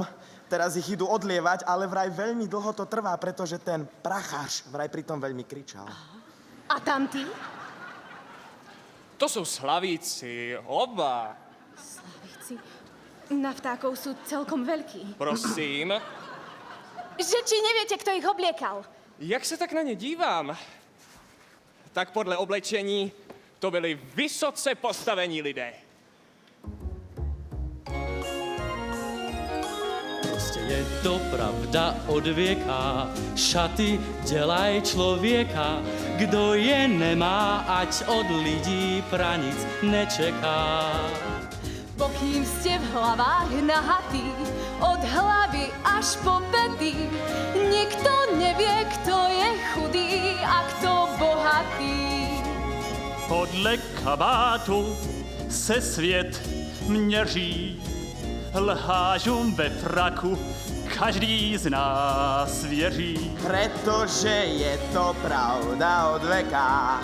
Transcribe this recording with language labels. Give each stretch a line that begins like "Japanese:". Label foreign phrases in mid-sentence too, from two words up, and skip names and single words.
Slovak: Teraz ich idú odlievať, ale vraj veľmi dlho to trvá, pretože ten prachář vraj pritom veľmi kričal. A tamtí? To sú slavíci, oba. Slavíci. Na vtákov sú celkom veľkí. Prosím. Že či neviete, kto ich obliekal?
Czech: Jak se tak na ně dívám, tak podle oblečení to byli vysoce postavení lidé. Prostě je to pravda od věka, šaty dělaj člověka, kdo je nemá, ať od lidí pranic nečeká.
Slovak: Pokým ste v hlavách nahatí, od hlavy až po pety, nikto nevie, kto je chudý a kto bohatý.
Czech: Podle kabátu se svět měří, lhážům ve fraku každý z nás věří.
Slovak: Pretože je to pravda od veka.